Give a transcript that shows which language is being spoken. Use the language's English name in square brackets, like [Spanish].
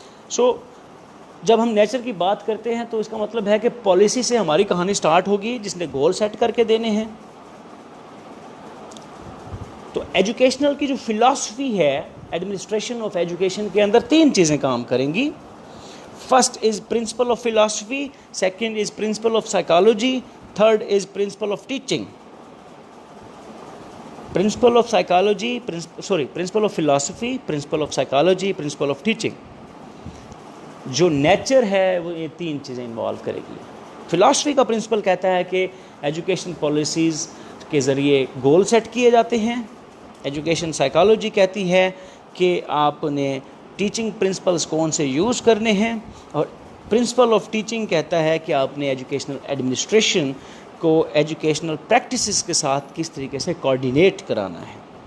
[Urdu] سو جب ہم نیچر کی بات کرتے ہیں تو اس کا مطلب ہے کہ پالیسی سے ہماری کہانی سٹارٹ ہوگی جس نے گول سیٹ کر کے دینے ہیں. تو ایجوکیشنل کی جو فلاسفی ہے ایڈمنسٹریشن آف ایجوکیشن کے اندر تین چیزیں کام کریں گی. [English] First is principle of philosophy, second is principle of psychology, third is principle of teaching. Principle of psychology, principle of philosophy, principle of psychology, principle of teaching. [Urdu] جو nature ہے وہ یہ تین چیزیں انوالو کرے گی. فلاسفی کا پرنسپل کہتا ہے کہ ایجوکیشن پالیسیز کے ذریعے گول سیٹ کیے جاتے ہیں. ایجوکیشن سائیکالوجی کہتی ہے کہ آپ نے ٹیچنگ پرنسپلز کون سے یوز کرنے ہیں, اور پرنسپل آف ٹیچنگ کہتا ہے کہ آپ نے ایجوکیشنل ایڈمنسٹریشن کو ایجوکیشنل پریکٹسز کے ساتھ کس طریقے سے کوآرڈینیٹ کرانا ہے.